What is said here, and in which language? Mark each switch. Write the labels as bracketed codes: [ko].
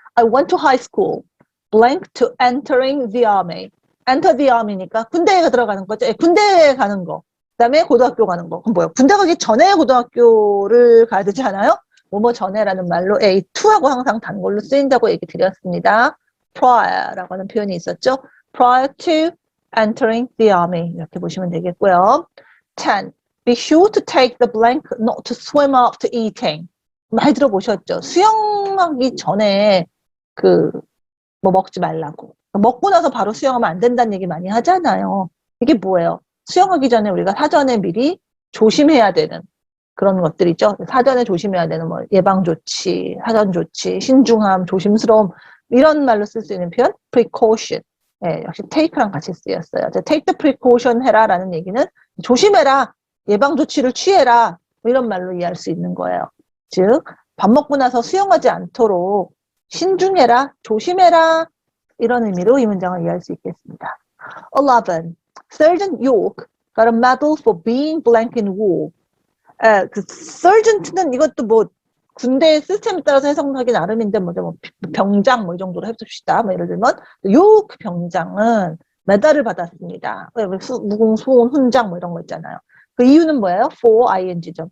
[en] I went to high school, blank to entering the army. [ko] enter the army니까 군대에 들어가는 거죠. 군대에 가는 거. 그 다음에 고등학교 가는 거. 그럼 뭐예요? 군대 가기 전에 고등학교를 가야 되지 않아요? 뭐뭐 전에라는 말로 A2하고 항상 단골로 쓰인다고 얘기 드렸습니다. prior라고 하는 표현이 있었죠. [en] prior to entering the army. [ko] 이렇게 보시면 되겠고요. 10. [en] Be sure to take the blank not to swim after eating. [ko] 많이 들어보셨죠? 수영하기 전에 먹지 말라고. 먹고 나서 바로 수영하면 안 된다는 얘기 많이 하잖아요. 이게 뭐예요? 수영하기 전에 우리가 사전에 미리 조심해야 되는 그런 것들이죠. 사전에 조심해야 되는 뭐 예방조치, 사전조치, 신중함, 조심스러움 이런 말로 쓸 수 있는 표현 precaution. 예, 역시 take랑 같이 쓰였어요. [en] take the precaution [ko] 해라라는 얘기는 조심해라, 예방조치를 취해라 뭐 이런 말로 이해할 수 있는 거예요. 즉 밥 먹고 나서 수영하지 않도록 신중해라, 조심해라 이런 의미로 이 문장을 이해할 수 있겠습니다. 11. [en] Sergeant York got a medal for being blank in war. [ko] 그 sergeant는 이것도 뭐 군대 시스템에 따라서 해석하기 나름인데 뭐 병장 뭐 이 정도로 해봅시다. 뭐 예를 들면 요크 병장은 메달을 받았습니다. 무공, 수호, 훈장 뭐 이런 거 있잖아요. 그 이유는 뭐예요? for ing죠.